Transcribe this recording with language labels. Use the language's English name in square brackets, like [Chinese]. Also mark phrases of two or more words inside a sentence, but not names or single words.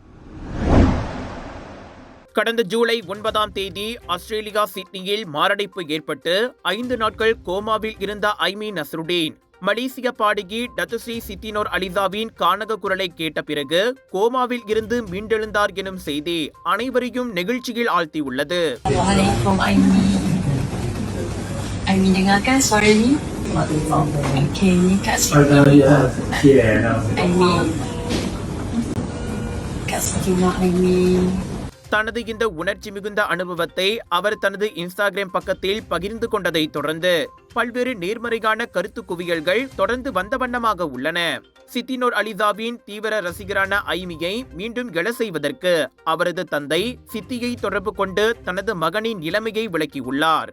[Tamil] கடந்த ஜூலை 9ஆம் தேதி ஆஸ்திரேலியா சிட்னியில் மாரடைப்பு ஏற்பட்டு 5 நாட்கள் கோமாவில் இருந்த ஐமி நஸ்ருடீன் மலேசிய பாடகி டத்துஸ்ரீ சித்தினோர் அலிசாவின் கானக குரலை கேட்ட பிறகு கோமாவில் இருந்து மீண்டெழுந்தார் எனும் செய்தி அனைவரையும் நெகிழ்ச்சியில் ஆழ்த்தியுள்ளது. [Malay] Aimi dengarkan suara ni? Okay, ni kat sini. Aimi. kat Sakinah Aimi. [Tamil] தனது இந்த உணர்ச்சி மிகுந்த அனுபவத்தை அவர் தனது இன்ஸ்டாகிராம் பக்கத்தில் பகிர்ந்து கொண்டதை தொடர்ந்து பல்வேறு நேர்மறையான கருத்து குவியல்கள் தொடர்ந்து வந்த வண்ணமாக உள்ளன. சித்தினூர் அலிசாவின் தீவிர ரசிகரான ஐமியை மீண்டும் எழ செய்வதற்கு அவரது தந்தை சித்தியை தொடர்பு கொண்டு தனது மகனின் நிலைமையை விளக்கியுள்ளார்.